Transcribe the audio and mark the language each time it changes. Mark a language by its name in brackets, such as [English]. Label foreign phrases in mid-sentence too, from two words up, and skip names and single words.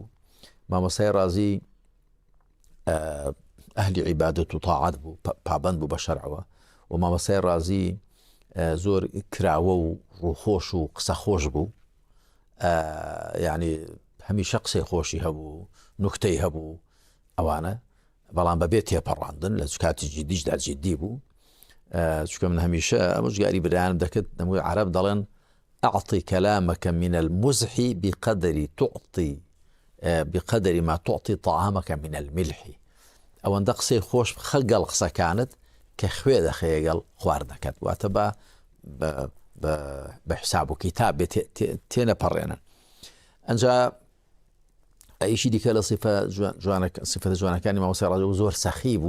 [Central Kurdish] مامۆستای ڕازی ئەهلی عیبادەت و تاعات بوو، پابەند بوو بە شەرعەوە، و مامۆستای ڕازی زۆر کراوە و ڕووخۆش و قسە خۆش بوو، یعنی هەمیشە قسەی خۆشی هەبوو، نوکتەی هەبوو ئەوانە، بەڵام بەبێت تێپەڕاندن لە کاتی جدیشدا جدی بوو. چکە من هەمیشە ئەمە ژگاری برایانم دەکرد، دەمووی عەرەب دەڵێن [Arabic] ئەعطی کەلامەکە من المزح بقدر ما تعطي طعامك من الملح. [Central Kurdish] ئەوەندە قسەی خۆش خەگەڵ قسەکانت کە خوێ دەخەیە گەڵ خواردنەکەت، واتە بە حساب و کتاب تێنەپەڕێنن. ئەنجا ئەیشی دیکە لە سیفەتە جوانەکانی مامۆستای ڕازی زۆر سەخی بوو.